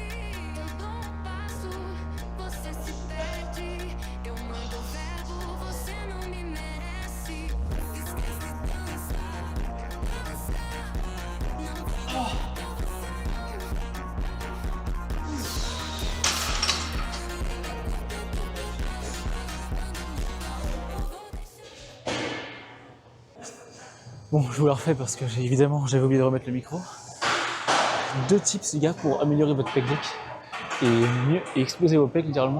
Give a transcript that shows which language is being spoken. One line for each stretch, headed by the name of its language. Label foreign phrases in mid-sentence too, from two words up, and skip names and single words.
Portuguese: Eu dou passo, você se perde, eu mando verbo, você não me merece. Esquece dança, dança, não vou
French: Bon, je vous la refais parce que j'avais oublié de remettre le micro. 2 tips les gars pour améliorer votre pec deck et exploser vos pecs littéralement.